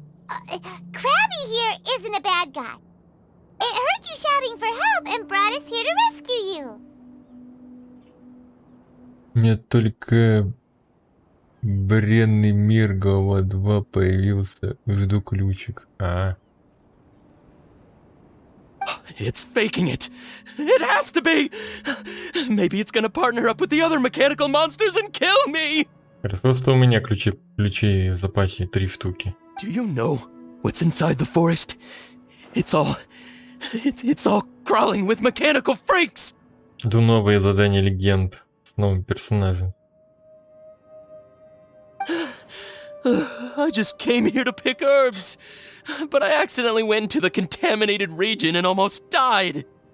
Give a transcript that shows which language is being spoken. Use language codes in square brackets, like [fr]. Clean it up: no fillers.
[en] Krabby here isn't a bad guy. It heard you shouting for help and brought us here to rescue you. [ru] Нет, только бренный мир Глава 2 появился. Жду ключик. [en] It's faking it. It has to be. Maybe it's gonna partner up with the other mechanical monsters and kill me. [ru] Хорошо, что у меня ключи в запасе 3 штуки. [en] Do you know what's inside the forest? It's all crawling with mechanical freaks. [ru] Жду новые задания Легенд с новым персонажем. [en] I just came here to pick herbs, but I accidentally went into the contaminated region and almost died.